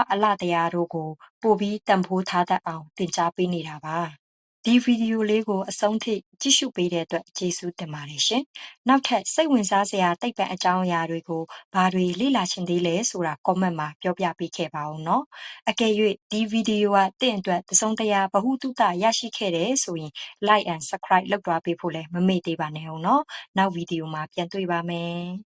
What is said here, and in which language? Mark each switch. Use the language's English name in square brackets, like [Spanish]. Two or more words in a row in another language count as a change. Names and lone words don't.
[Burmese] အလှတရားတို့ကိုပိုပြီးတန်ဖိုးထားတတ်အောင်သင်ကြားပေးနေတာပါဒီဗီဒီယိုလေးကိုအဆုံးထိကြည့်ရှုပေးတဲ့အတွက်ကျေးဇူးတင်ပါတယ်ရှင်နောက်ထပ်စိတ်ဝင်စားစရာသိပ္ပံအကြောင်းအရာတွေကိုဘာတွေလေ့လာချင်သေးလဲဆိုတာ comment မှာပြောပြပေးခဲ့ပါဦးနော်အကယ်၍ဒီဗီဒီယိုကသင်အတွက်တစုံတရာဗဟုသုတရရှိခဲ့တယ်ဆိုရင် [English] like and subscribe [Burmese] လုပ်သွားပေးဖို့လည်းမမေ့သေးပါနဲ့ဦးနော်နောက်ဗီဒီယိုမှာပြန်တွေ့ပါမယ်